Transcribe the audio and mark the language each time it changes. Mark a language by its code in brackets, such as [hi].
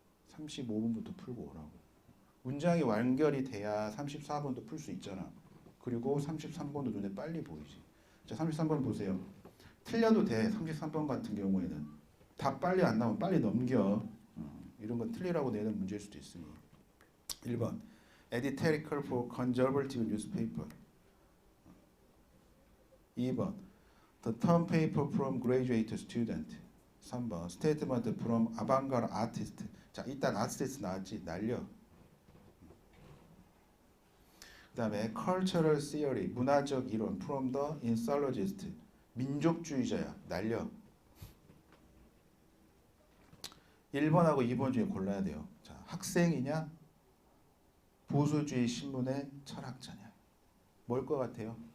[ko] 35번부터 풀고 오라고. 문장이 완결이 돼야 34번도 풀 수 있잖아. 그리고 33번도 눈에 빨리 보이지. 자, 33번 보세요. 틀려도 돼. 33번 같은 경우에는. 다 빨리 안 나오면 빨리 넘겨. 이런 건 틀리라고 내는 문제일 수도 있으니. 1번. [en] Editorial for conservative newspaper. [ko] 2번. [en] The term paper from graduate student. [ko] 3번. [en] Statement from avant-garde artist. [ko] 자, 일단 artist 나왔지. 날려. 그 다음에 [en] cultural theory. [ko] 문화적 이론. [en] From the insurgist. [ko] 민족주의자야. 날려. 1번하고 2번 중에 골라야 돼요. 자, 학생이냐? 보수주의 신문의 철학자냐? 뭘 것 같아요?